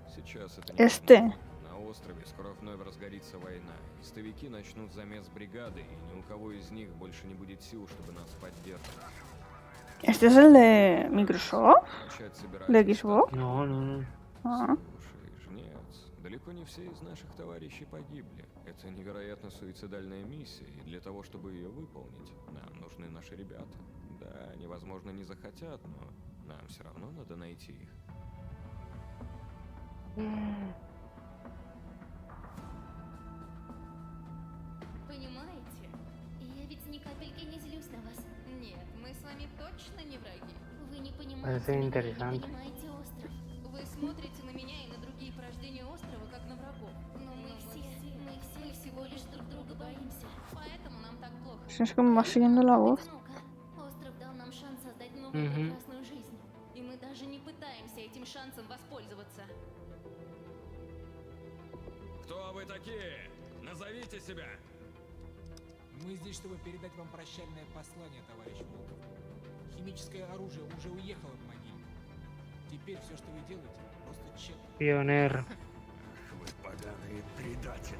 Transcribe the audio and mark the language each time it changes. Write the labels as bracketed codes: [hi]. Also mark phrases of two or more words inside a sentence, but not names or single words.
[ru] Сейчас это [es] Este. [ru] На острове скоро вновь разгорится война. Истовики начнут замес бригады, и ни у кого из них больше не будет сил, чтобы нас поддерживать. [es] ¿Este es el de Microsoft? [ru] Начать собирать [es] ¿De Xbox? No, no, no. Ah. [ru] Слушай, жнец, далеко не все из наших товарищей погибли. Это невероятно суицидальная миссия, и для того, чтобы ее выполнить, нам нужны наши ребята. Да, они, возможно, не захотят, но нам все равно надо найти их. Понимаете? Я ведь ни капельки не злюсь на вас. Нет, мы с вами точно не враги. Вы не понимаете [es] Parece [ru] меня, [es] interesante. [ru] не понимаете остров. Вы смотрите на меня и на другие порождения острова, как на врагов. Но мы все всего лишь друг друга боимся. Поэтому нам так плохо. [es] Si es que me va siguiendo la voz. [ru] Остров дал нам шанс создать новую прекрасную жизнь. И мы даже не пытаемся этим шансом воспользоваться. Кто вы такие? Назовите себя! Мы здесь, чтобы передать вам прощальное послание, товарищ Волков. Химическое оружие уже уехало в могилу. Теперь все, что вы делаете, просто тщетно. Pioneer. Вы поганые предатели.